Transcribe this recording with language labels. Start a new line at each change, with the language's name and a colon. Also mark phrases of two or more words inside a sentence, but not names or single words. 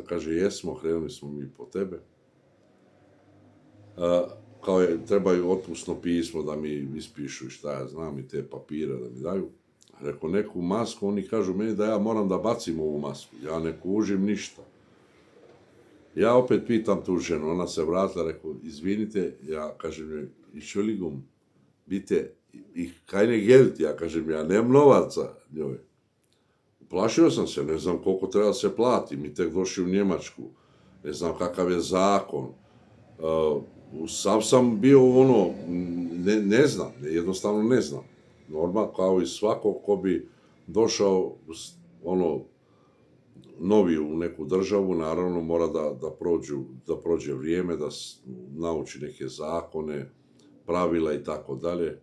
Serbian: Kaže, jesmo, krenuli smo mi po tebe. Kao trebaju otpusno pismo da mi ispišu i šta ja znam i te papire da mi daju. Rekao, neku masku, oni kažu meni da ja moram da bacim ovu masku, ja ne kužim ništa. Ja opet pitam tu ženu, ona se vratila, rekao, izvinite, ja kažem joj,
German: Entschuldigung, bitte, ich keine Geld,
Serbian: ja kažem, ja nemam novaca njoj. Plašio sam se, ne znam koliko treba se plati, mi tek došli u Njemačku, ne znam kakav je zakon, sam sam bio ne znam, jednostavno ne znam. Normalno, kao i svako ko bi došao, novi u neku državu, naravno mora da prođe vrijeme, da nauči neke zakone, pravila i tako dalje.